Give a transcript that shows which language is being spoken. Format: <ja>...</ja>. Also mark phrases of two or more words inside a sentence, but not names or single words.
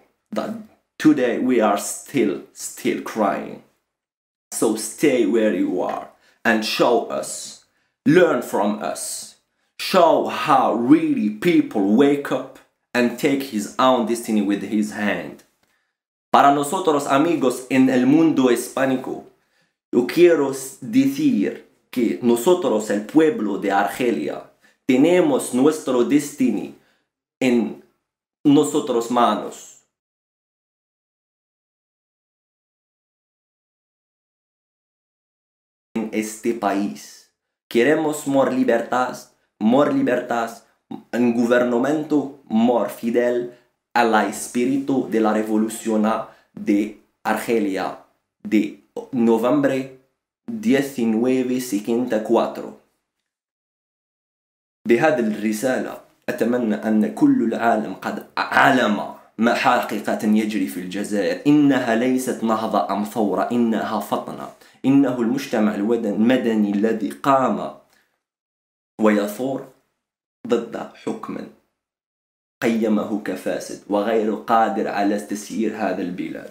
<en>That today we are still crying. So stay where you are and show us, learn from us. Show how really people wake up and take his own destiny with his hand.</en> <es>Para nosotros amigos en el mundo hispánico, yo quiero decir que nosotros, el pueblo de Argelia, tenemos nuestro destino en nosotros manos. En este país. queremos more libertad, un gobierno more fidel al espíritu de la revolución de Argelia de noviembre 1964.</es> <ar>بهذه الرسالة أتمنى أن كل العالم قد علم ما حقيقة يجري في الجزائر. إنها ليست نهضة أم ثورة، إنها فطنة. إنه المجتمع المدني الذي قام ويثور ضد حكم قيمه كفاسد وغير قادر على تسيير هذا البلاد.</ar>